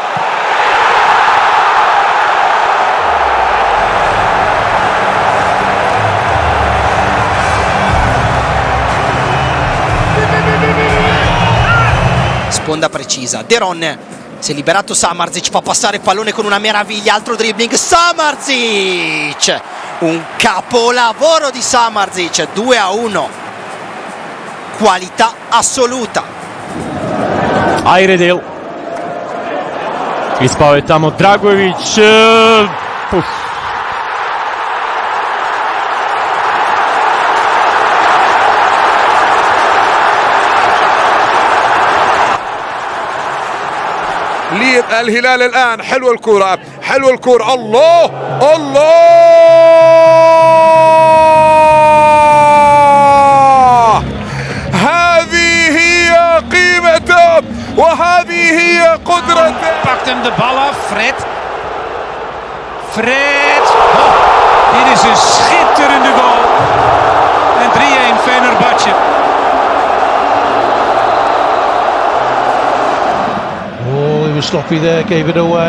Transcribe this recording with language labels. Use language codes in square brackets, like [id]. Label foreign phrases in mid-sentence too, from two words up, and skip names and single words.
[it] Sponda precisa, De Ron si è liberato, Samardzic fa passare il pallone con una meraviglia, altro dribbling, Samardzic, un capolavoro di Samardzic, 2-1, qualità assoluta. Ayredil. Ispavet tamo Dragović. [ar] الهلال الآن حلوة الكرة، حلوة الكرة، الله الله، هذه هي قيمته وهذه هي قدرته. [nl] Pakt hem de bal af, Fred. Dit is een schitterende goal. En 3-1 Fenerbahçe. [en] He was sloppy there, gave it away.